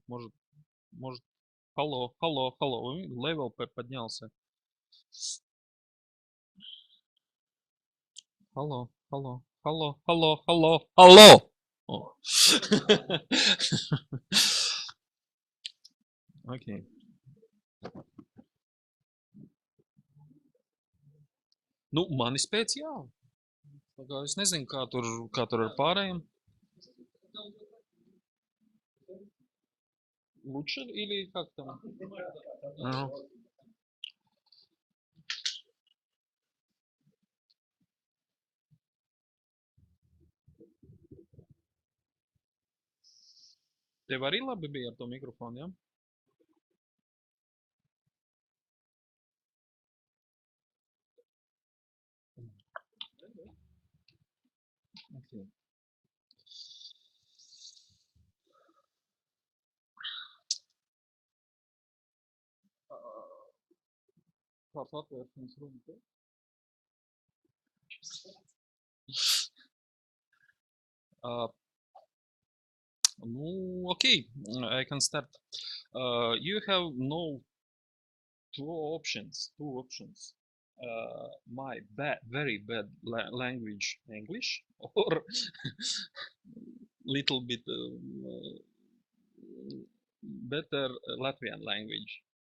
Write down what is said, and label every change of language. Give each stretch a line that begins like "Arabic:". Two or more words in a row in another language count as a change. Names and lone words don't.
Russian: Может, Hello. Левел поднялся.
English: Hello.
Russian: Окей.
Latvian: Nu, manis pēc jā. Es nezinu, kā tur ar pārējiem.
Russian: Лучше или как там?
Latvian: Tev arī labi bija ar to mikrofonu, jā?
English: Okay.
Latvian: Kāds atvēršanas runa te?
English: Okay, I can start. You have two options. My very bad language English, or little bit better Latvian language.